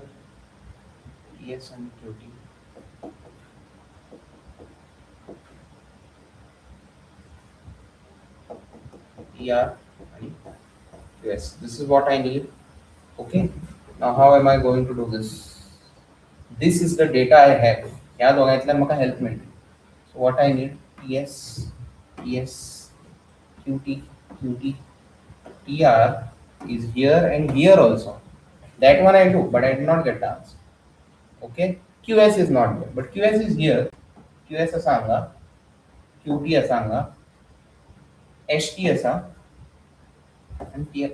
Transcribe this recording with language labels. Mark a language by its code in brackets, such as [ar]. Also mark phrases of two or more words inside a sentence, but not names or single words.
[en] Yes, and QT. TR and QS. This is what I need. Okay. Now how am I going to do this? This is the data I have. [kok] ह्या दोघांतल्यान म्हाका help मेळटली. [en] So what I need? TS, QT, TR is here and here also. That one I do, but I did not get the answer. Okay. QS is not there, but QS is here. QS asanga, QT asanga, ST asa, and TR.